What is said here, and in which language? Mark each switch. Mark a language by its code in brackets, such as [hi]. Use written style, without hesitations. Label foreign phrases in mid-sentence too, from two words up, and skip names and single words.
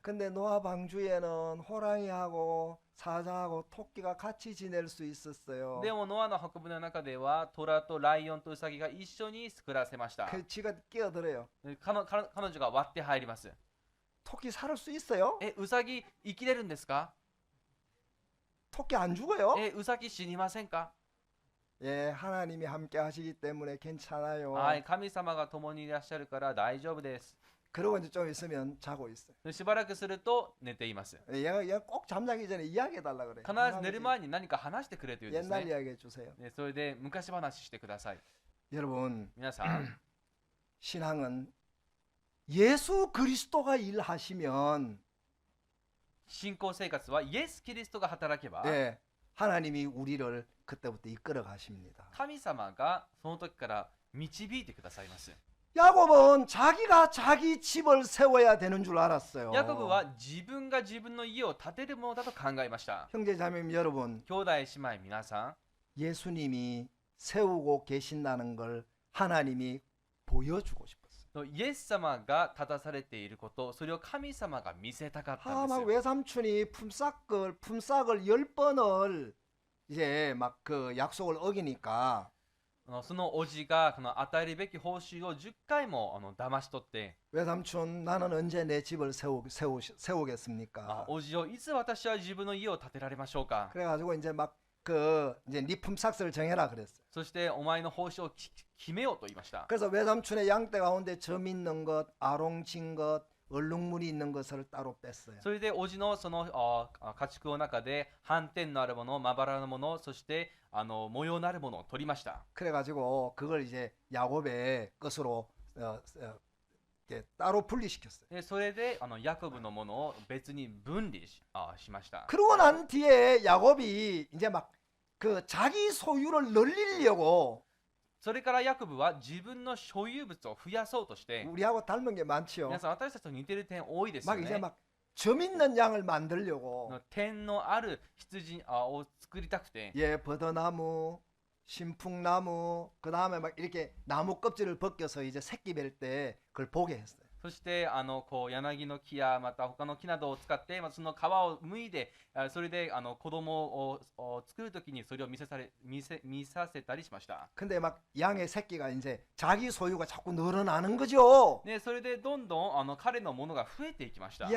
[ko] 근데 노아 방주에는 호랑이하고 사자하고 토끼가 같이 지낼 수 있었어요. [ja] でもノアの箱舟の中ではトラとライオンとウサギが一緒に暮らせました。 [ko] 그 지가 끼어들어요. [ja] 彼女が割って入ります。 [ko] 토끼 살 수 있어요? [ja] ウサギ生きれるんですか？ [ko] 토끼 안 죽어요? [ja] ウサギ死にませんか？ [ko] 예, 하나님이 함께 하시기 때문에 괜찮아요. [ja] はい、神様が共にいらっしゃるから大丈夫です。 [ko] 그러고 이제 좀 있으면 자고 있어요. [ja] しばらくすると寝ています。 [ko] 얘가 꼭 잠자기 전에 이야기해 달라 그래요. [ja] 必ず寝る前に何か話してくれというんです [ko] 옛날 [ja] ね。 [ko] 이야기 해 주세요. [ja] それで昔話してください。 [ko] 여러분, [ja] 皆さん、 [ko] 신앙은 예수 그리스도가 일하시면 [ja] 信仰生活はイエス・キリストが働けば、 [ko] 예, 하나님이 우리를 그때부터 이끌어 가십니다. [ja] 神様がその時から導いてくださいます。 [ko] 야곱은 자기가 자기 집을 세워야 되는 줄 알았어요. [ja] ヤコブは自分が自分の家を建てるものだと考えました。 [ko] 형제자매님 여러분, [ja] 兄弟姉妹皆さん、 [ko] 예수님이 세우고 계신다는 걸 하나님이 보여주고 싶었어요. [ja] イエス様が立たされていること、それを神様が見せたかったんです [ko] 막 [ja] よ。 [ko] 외삼촌이 품삯을 10번을 이제 막 그 약속을 어기니까 [ja] そのおじが与えるべき報酬を10回も騙し取って、 [ko] 외삼촌 나는 언제 내 집을 세우겠습니까? [ja] おじよ、いつ私は自分の家を建てられましょうか。 [ko] 그래가지고 이제 막 그 이제 네 품삯을 정해라 그랬어요. [ja] そしてお前の報酬を決めようと言いました。 [ko] 그래서 외삼촌의 양떼 가운데 점 있는 것, 아롱진 것, 얼룩무늬 있는 것을 따로 뺐어요. [ja] それで叔父のその家畜の中で斑点のあるもの、まばらなもの、そして模様のあるものを取りました。 [ko] 그래가지고 그걸 이제 야곱의 것으로 이렇게 따로 분리시켰어요. [ja] でそれでヤコブのものを別に分離しました。 [ko] 그러고 난 뒤에 야곱이 이제 막 그 자기 소유를 늘리려고 [ja] それからヤコブは自分の所有物を増やそうとして、 [ko] 우리하고 닮은 게 많지요. [ja] 皆さん私たちと似てる点多いですよ [ko] 막 이제 [ja] ね。 [ko] 막 점 있는 양을 만들려고 [ja] 点のある羊を作りたくて、 [ko] 예, 버드나무, 신풍나무, 그 다음에 막 이렇게 나무 껍질을 벗겨서 이제 새끼 뵐 때 그걸 보게 했어요. [ja] そしてこう柳の木やまた他の木などを使って、その皮を剥いで、それで子供を作るときにそれを見させたりしました。 [ko] 근데 막 양의 새끼가 이제 자기 소유가 자꾸 늘어나는 거죠. [ja] でそれでどんどん彼のものが増えていきました。